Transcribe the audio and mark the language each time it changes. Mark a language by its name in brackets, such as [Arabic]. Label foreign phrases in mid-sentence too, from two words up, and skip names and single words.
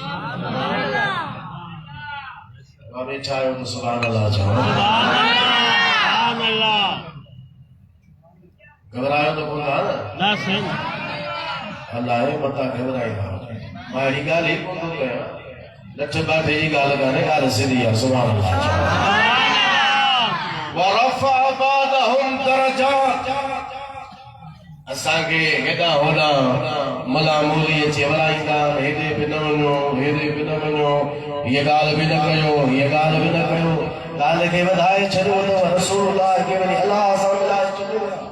[Sindhi] बाबे छा आयो त [Arabic] سبحان الله [Sindhi] चओ घबरायो तो कोन था न साईं अल्लाह मता घबराईंदा मां अहिड़ी ॻाल्हि ई कोन थो कयां लठ बाठे जी ॻाल्हि कान्हे ॻाल्हि सिधी आहे [Arabic] سبحان الله ورفع بعضهم درجات [Sindhi] असांखे हेॾा होॾा मलामूली चवराईंदा हेॾे बि न वञो हेॾे बि न वञो हीअ ॻाल्हि बि न कयो हीअ ॻाल्हि बि न कयो ॻाल्हि खे वधाए छॾियो अथव रसूलुल्लाह खे वञी अलाह सां मिलाए छॾियो